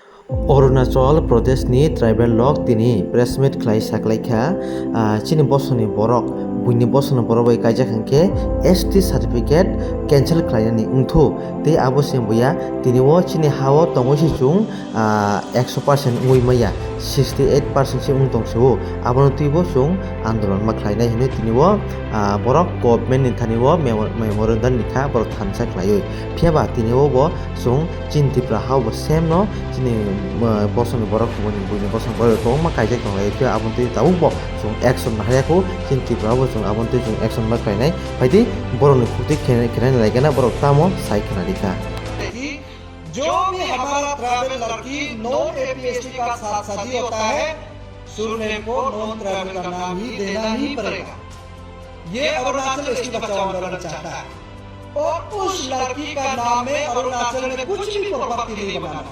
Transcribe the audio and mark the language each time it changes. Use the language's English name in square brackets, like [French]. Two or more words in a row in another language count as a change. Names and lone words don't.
[Kok Borok] अरुणाचल प्रदेशनि ट्राइबेल लोक तिनि [English] press meet [Kok Borok] खालाय साखलायखा chini bosoni borok buini bosoni borok bai kaijak hingke [English] ST certificate [Kok Borok] cancel khlainani wngthu tei abo semboya tini o chini ha o tongoi se chung 100% wngoi maya 68% se wng tongso abono tuibo chung andolon ma khlainai hinui tini o borok government ni thani o memorandum nikha borok thamsa khlaioi phiaba tini o bo chung chin tipra ha bo same no chini bosoni borok buini bosoni borok ko ma kaijak tonglai phia abon tui tabuk bo chung action mahayako chin tipra bo chung abon tui chung action ma khlainai baidi borok ni khukti khenai laigana borok tamo sai khnarika [Hindi] जो भी हमारा ट्राइबल लड़की [English] non APST [Hindi] का साथ शादी होता है सुरने को [English] non tribal [Hindi] का नाम ही देना ही पड़ेगा। ये अरुणाचल एसटी बचाओ आंदोलन चाहता है और उस लड़की का नाम में अरुणाचल में कुछ भी प्रॉपर्टी नहीं बनाना।